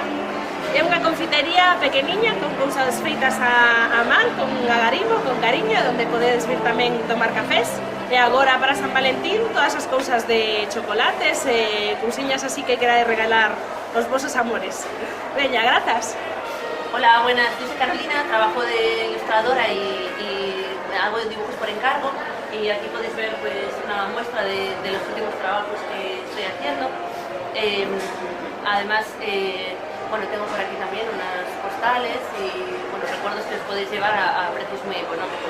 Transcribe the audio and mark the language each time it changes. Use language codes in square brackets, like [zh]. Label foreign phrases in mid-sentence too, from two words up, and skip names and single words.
[gl] É unha confitería pequeniña con cousas feitas a man, con agarimo, con cariño, onde podedes vir tamén tomar cafés. E agora para San Valentín todas as cousas de chocolates e cousiñas así que querades regalar aos vosos amores. Veña, grazas. [es] Hola, buenas, yo soy Carolina, trabajo de ilustradora y hago dibujos por encargo, y aquí podéis ver pues una muestra de los últimos trabajos que estoy haciendo. Además, bueno, tengo por aquí también unas postales y bueno, recuerdos que os podéis llevar a precios muy económicos.